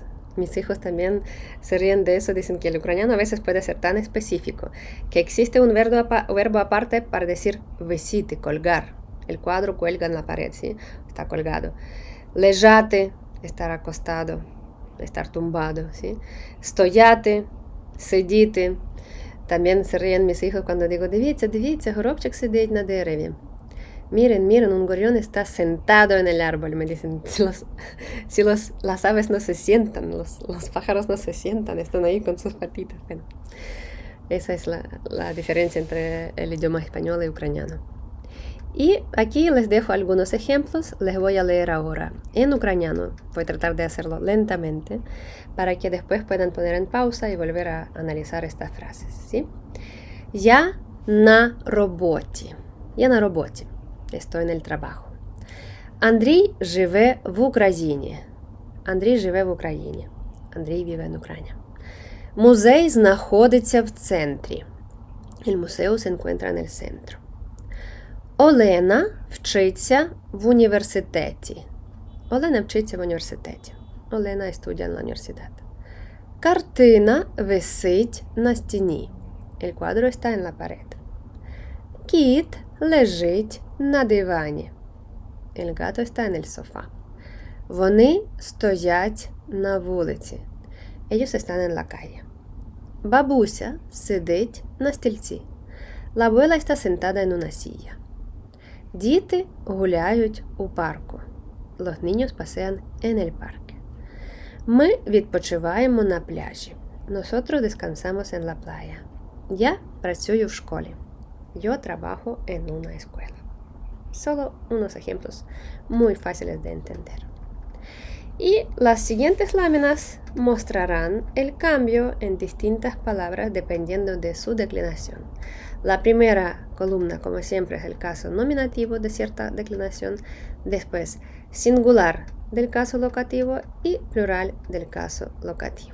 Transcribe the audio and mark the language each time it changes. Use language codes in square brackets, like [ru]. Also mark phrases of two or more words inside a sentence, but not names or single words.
[es] Mis hijos también se ríen de eso, dicen que el ucraniano a veces puede ser tan específico que existe un verbo aparte para decir висіти, colgar. El cuadro cuelga en la pared, ¿sí? Está colgado. Лежати, estar acostado, estar tumbado, ¿sí? [uk] Стояти, Сидіти. [es] También se ríen mis hijos cuando digo, [uk] дивіться, горобчик сидить на дереві. [es] Miren, un gorrión está sentado en el árbol. Me dicen, si las aves no se sientan, los pájaros no se sientan, están ahí con sus patitas. Bueno, esa es la diferencia entre el idioma español y ucraniano. Y aquí les dejo algunos ejemplos, les voy a leer ahora en ucraniano. Voy a tratar de hacerlo lentamente para que después puedan poner en pausa y volver a analizar estas frases. ¿Sí? [uk] Я на роботі. Я на роботі. [es] Estoy en el trabajo. [uk] Андрій живе в Україні. Андрій живе в Україні. Андрій [es] vive en Ucrania. [uk] Музей знаходиться в центрі. [es] El museo se encuentra en el centro. [uk] Олена вчиться в університеті. Олена вчиться в університеті. [es] Олена estudia en la universidad. [uk] Картина висить на стіні. [es] El cuadro está en la pared. [uk] Кіт лежить на дивані. [es] El gato está en el sofá. [uk] Вони стоять на вулиці. [es] Ellos están en la calle. [uk] Бабуся сидить на стільці. [es] La abuela está sentada en una silla. [uk] Діти гуляють у парку. [es] Los niños pasean en el parque. [uk] Ми відпочиваємо на пляжі. [es] Nosotros descansamos en la playa. [uk] Я працюю в школі. [es] Yo trabajo en una escuela. Solo unos ejemplos muy fáciles de entender. Y las siguientes láminas mostrarán el cambio en distintas palabras dependiendo de su declinación. La primera columna, como siempre, es el caso nominativo de cierta declinación, después singular del caso locativo y plural del caso locativo.